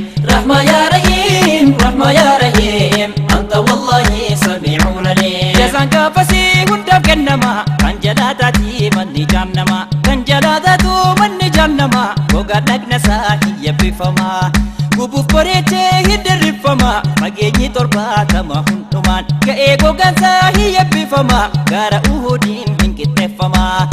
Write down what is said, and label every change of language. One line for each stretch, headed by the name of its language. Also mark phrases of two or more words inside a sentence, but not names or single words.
Arabic: رحمة يا رحيم، رحمة يا رحيم، أنت والله سميع عليم.
Oromo: Jazaan gaafasii hundaaf kennama, kan jalaa taati manni jahannama. Kan jalaa taatu manni jahannama, gogaa dhagna isaa hin yabbifama. Gubuuf bareechee hin dirrifama, fageenyi torbaatama hundumaan. Ga'ee gogaan isaa hin yabbifama, gaara Uhudiin hin qixxeeffama.